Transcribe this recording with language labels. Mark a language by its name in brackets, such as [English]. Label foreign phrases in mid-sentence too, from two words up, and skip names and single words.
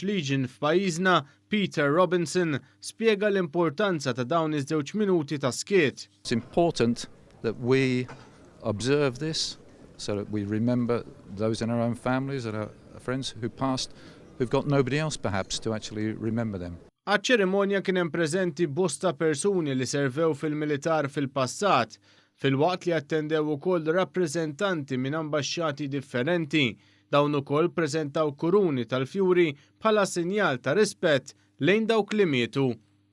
[Maltese] Legion f'pajjiżna, Peter Robinson, spjega l-importanza ta' dawn iż-żewġ minuti ta' skiet. [English] It's important that we observe this so that we remember those in our own families and our friends who passed who've got nobody else perhaps to actually remember them. [Maltese] Għaċ-ċerimonja kien hemm preżenti bosta persuni li servew fil-militar fil-passat, filwaqt li attendew ukoll rappreżentanti minn ambaxxati differenti. Dawn ukoll ppreżentaw kuruni tal-fjuri bħala sinjal ta' rispett lejn dawk li mietu.